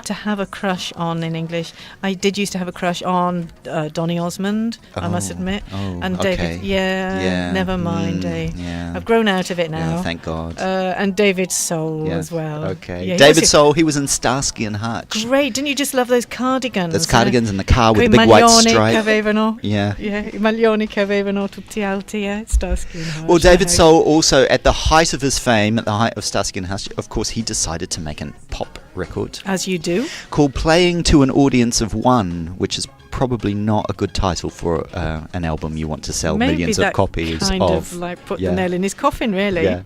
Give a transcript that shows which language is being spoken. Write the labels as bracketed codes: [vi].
[en] To have a crush on in English. I did used to have a crush on Donny Osmond, I must admit. Oh, and okay. David, never mind. I've grown out of it now. Yeah, thank God. And David Soul as well. Okay. Yeah, David Soul, he was in Starsky and Hutch. Great. Didn't you just love those cardigans? Those cardigans in the car with [it] Quei [en] the big white [it] maglioni [en] stripe. [it] che avevano. [en] Yeah. [it] Yeah, I maglioni che avevano tutti alti, Starsky and Hutch. [en] Well, David Soul also, at the height of his fame, at the height of Starsky and Hutch, of course, he decided to make a pop record. As you do. Called Playing to an Audience of One, which is probably not a good title for an album you want to sell millions of copies of. Maybe that kind of like put the nail in his coffin, really.